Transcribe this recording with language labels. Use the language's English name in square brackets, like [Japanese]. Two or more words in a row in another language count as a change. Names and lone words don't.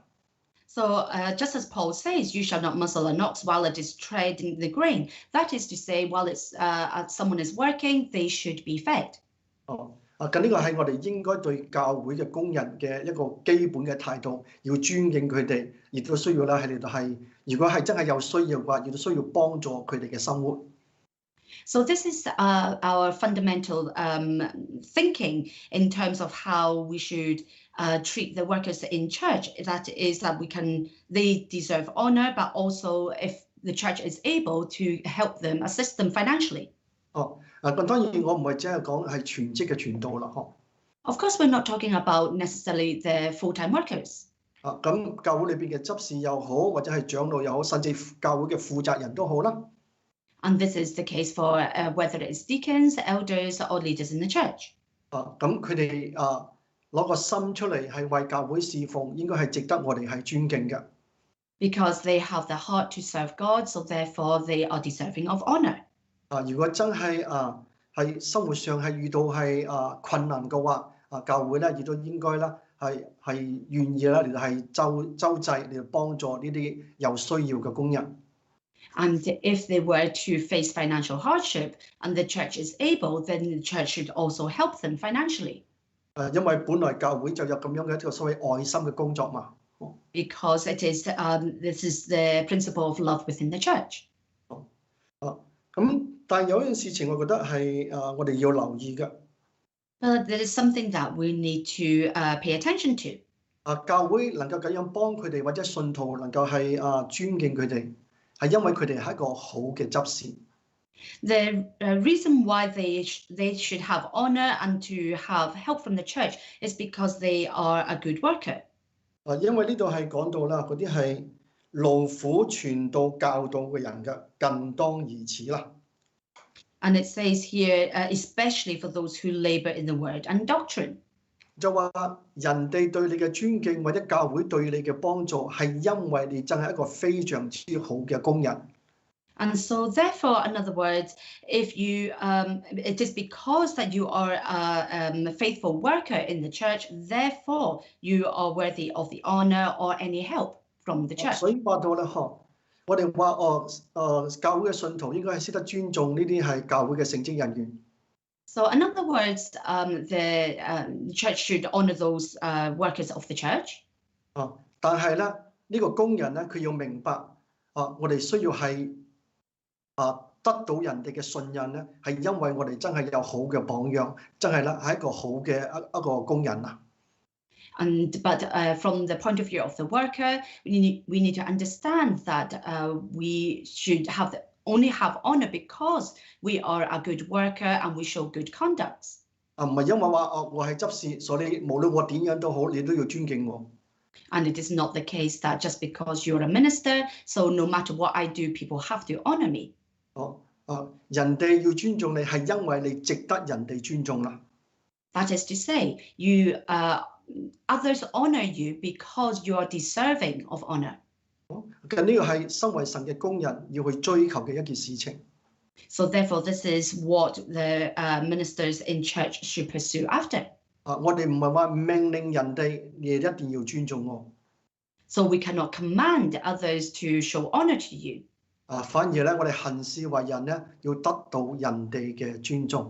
[English] So just as Paul says, you shall not muzzle an ox while it is treading the grain. That is to say, while someone is working, they should be fed. [Cantonese] 咁呢個係我哋應該對教會嘅工人嘅一個基本嘅態度，要尊敬佢哋，亦都需要咧喺呢度係，如果係真係有需要嘅話，亦都需要幫助佢哋嘅生活。 [English] So this is our fundamental thinking in terms of how we should treat the workers in church. That is that they deserve honor, but also if the church is able to help them, assist them financially. [Cantonese] 咁當然我唔係只係講係全職嘅傳道啦， [English] Of course, we're not talking about necessarily the full-time workers. [Cantonese] 咁教會裏邊嘅執事又好，或者係長老又好，甚至教會嘅負責人都好啦。 [English] And this is the case for whether it's deacons, elders, or leaders in the church. [Cantonese] 咁佢哋攞個心出嚟係為教會侍奉，應該係值得我哋係尊敬嘅。 [English] Because they have the heart to serve God, so therefore they are deserving of honor. [Cantonese] 如果真係喺生活上係遇到係困難嘅話，教會咧亦都應該啦係願意啦嚟到係周濟嚟到幫助呢啲有需要嘅工人。 [English] And if they were to face financial hardship and the church is able, then the church should also help them financially. [Cantonese] 因為本來教會就有咁樣嘅一個所謂愛心嘅工作嘛。 [English] Because this is the principle of love within the church. [Cantonese] 咁但係有一件事情，我覺得係我哋要留意嘅。 [English] There is something that we need to pay attention to. [Cantonese] 教會能夠咁樣幫佢哋，或者信徒能夠係尊敬佢哋，係因為佢哋係一個好嘅執事。 [English] The reason why they should have honor and to have help from the church is because they are a good worker. [Cantonese] 因為呢度係講到啦，嗰啲係勞苦傳道教導嘅人嘅，更當如此啦。 [English] And it says here, especially for those who labor in the word and doctrine. [Cantonese] 就話人哋對你嘅尊敬，或者教會對你嘅幫助，係因為你真係一個非常之好嘅工人。 [English] And so therefore, in other words, if you, it is because that you are a faithful worker in the church, therefore you are worthy of the honor or any help from the church. [Cantonese] 所以話到咧，我哋話教會嘅信徒應該係識得尊重呢啲係教會嘅聖職人員。 [English] So in other words, the church should honor those workers of the church. [Cantonese] 但係咧，呢個工人咧，佢要明白我哋需要係得到人哋嘅信任咧，係因為我哋真係有好嘅榜樣，真係咧係一個好嘅一個工人啊。 [English] But from the point of view of the worker, we need to understand that we should only have honor because we are a good worker and we show good conduct. [Cantonese] 唔係因為話我係執事，所以無論我點樣都好，你都要尊敬我。 [English] And it is not the case that just because you're a minister, so no matter what I do, people have to honor me. [Cantonese] 人哋要尊重你係因為你值得人哋尊重啦。 [English] That is to say, you others honor you because you are deserving of honor. [Cantonese] 其實呢個係身為神嘅工人要去追求嘅一件事情。 [English] So therefore, this is what the ministers in church should pursue after. [Cantonese] 我哋唔係話命令人哋你一定要尊重我。 [English] So we cannot command others to show honor to you. [Cantonese] 反而咧，我哋行事為人咧，要得到人哋嘅尊重。